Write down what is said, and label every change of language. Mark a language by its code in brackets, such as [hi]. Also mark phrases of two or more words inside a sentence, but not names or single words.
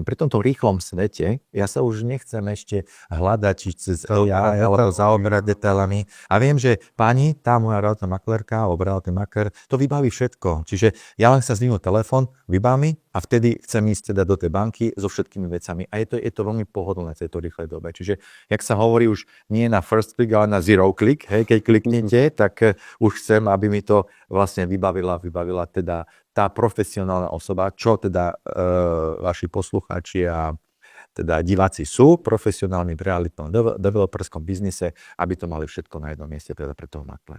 [sk] Pri tomto rýchlom svete ja sa už nechcem ešte hľadať, či cez AI alebo zaoberať detailami. A viem, že pani, tá moja realitná maklerka alebo realitný makler, to vybaví všetko. Čiže ja len sa zdvihnu telefón, vybaví a vtedy chcem ísť teda do tej banky so všetkými vecami. A je to veľmi pohodlné v tejto rýchlej dobe. Čiže, jak sa hovorí, už nie na [en] first click, [sk] ale na [en] zero click. [sk] Hej, keď kliknete, tak už chcem, aby mi to vlastne vybavila teda tá profesionálna osoba, čo teda vaši poslucháči a teda diváci sú profesionálni v realitnom developerskom biznise, aby to mali všetko na jednom mieste, teda pre toho maklera.